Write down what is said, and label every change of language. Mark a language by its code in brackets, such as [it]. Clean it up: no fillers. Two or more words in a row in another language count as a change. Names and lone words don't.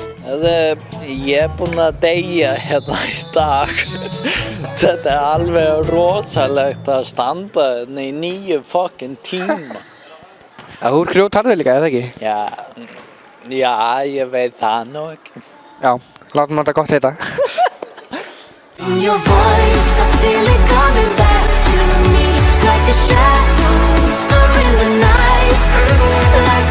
[is] Ég er búinn að deyja hérna í dag. Þetta er alveg rosalegt að standa hérna í 9 fucking tíma. Þú ert grjótharður líka, eða ekki? Já, ég veit það nú ekki. Já, látum þetta gott heita. [en] In your voice, I feel it coming back to me, like a shadow whisper in the night,